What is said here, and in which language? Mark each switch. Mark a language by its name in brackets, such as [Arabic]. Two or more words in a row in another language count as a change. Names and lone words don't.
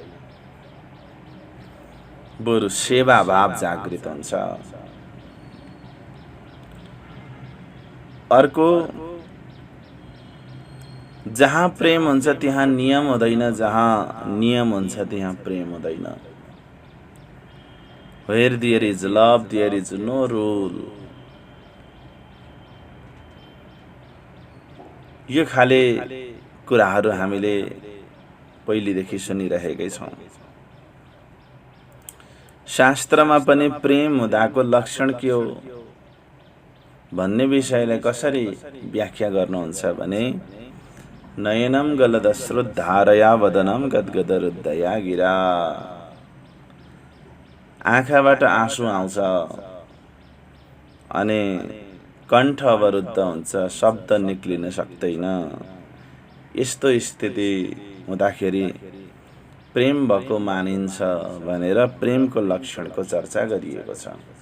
[Nepali] बरु सेवा भाव जागृत हुन्छ। अर्को, जहाँ प्रेम हुन्छ त्यहाँ नियम हुँदैन, जहाँ नियम हुन्छ त्यहाँ प्रेम हुँदैन। [English] Where there is love, there is no rule. [Nepali] यो खाले कुराहरू हामीले पहिलेदेखि सुनिरहेकै छौँ। शास्त्रमा पनि प्रेम हुँदाको लक्षण के हो भन्ने विषयलाई कसरी व्याख्या गर्नुहुन्छ भने, [Sanskrit] नयनम गलदश्रुधारया वदनम गदगदरुद्धया गिरा। [Nepali] आँखाबाट आँसु आउँछ अनि कण्ठ अवरुद्ध हुन्छ, शब्द निक्लिन सक्दैन। यस्तो स्थिति हुँदाखेरि प्रेम भएको मानिन्छ भनेर प्रेमको लक्षणको चर्चा गरिएको छ।